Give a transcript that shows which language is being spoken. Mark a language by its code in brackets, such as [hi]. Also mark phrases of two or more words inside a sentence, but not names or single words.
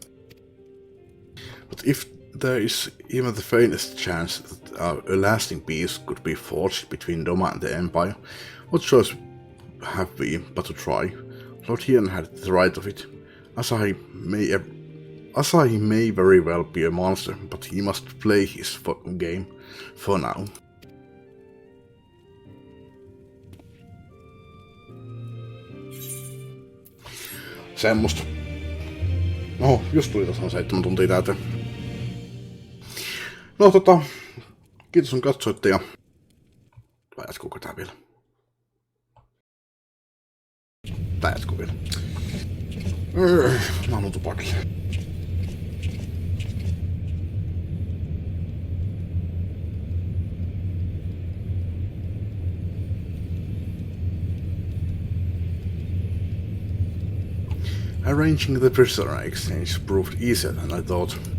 [en] But if there is even the faintest chance that a lasting peace could be forged between Doma and the Empire, what choice have we but to try? Lord Hien had the right of it. Asahi may very well be a monster, but he must play his game for now. [fi] Semmosta. No, just tuli tasan 7 tuntia täyteen. No kiitos kun katsoitte ja... Vai jatkuuko tää vielä? Tää jatkuu vielä. Mä oon tupakille. [en] Arranging the prisoner exchange proved easier than I thought.